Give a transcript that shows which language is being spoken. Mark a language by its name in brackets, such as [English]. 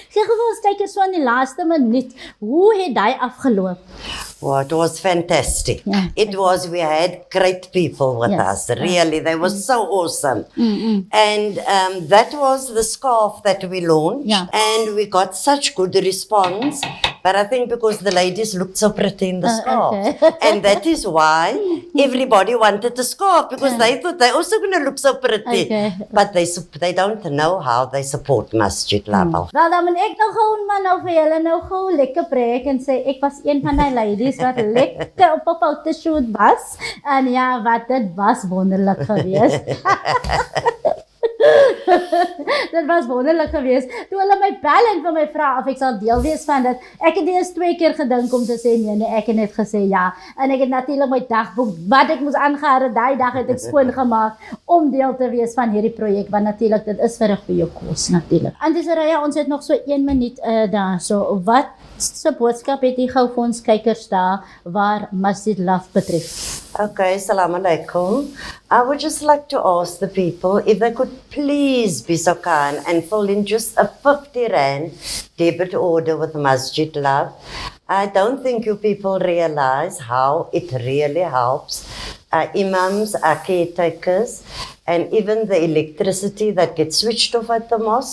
[Afrikaans] Gee gou vir ons kyk so aan die laaste minuut. Hoe het daai afgeloop? [English] Well, it was fantastic. Yeah, We had great people with Yes, us. Really, they were so awesome. And that was the scarf that we launched. Yeah. And we got such good response. But I think because the ladies looked so pretty in the scarf. Okay. And that is why everybody wanted the scarf, because they thought they're also going to look so pretty. Okay. But they don't know how they support Masjid Labal. [Afrikaans] Wel dan moet ek nou gou maar nou vir julle nou gou lekker preek en sê ek was een van die ladies wat lekker op 'n fotoshoot was. En ja, wat dit was wonderlik geweest. Dit was wonderlik geweest. Toe hulle my bel en vir my vra of ek sal deel wees van dit. Ek het eers 2 keer gedink om te sê nee, ek het net gesê ja. En ek het natuurlik my dagboek wat ek moes aangehad het, daai dag het ek skoon gemaak om deel te wees van hierdie projek, want natuurlik dit is vir 'n goeie kos natuurlik. Antie Soraya, ons het nog so 1 minuut daar. So wat se boodskap het jy gou vir ons kykers daar waar Masjid Love betref? [English] Okay, Assalamu alaikum. I would just like to ask the people if they could please be so kind and fill in just a 50 rand debit order with Masjid Love. I don't think you people realize how it really helps our imams, our caretakers, and even the electricity that gets switched off at the mosque.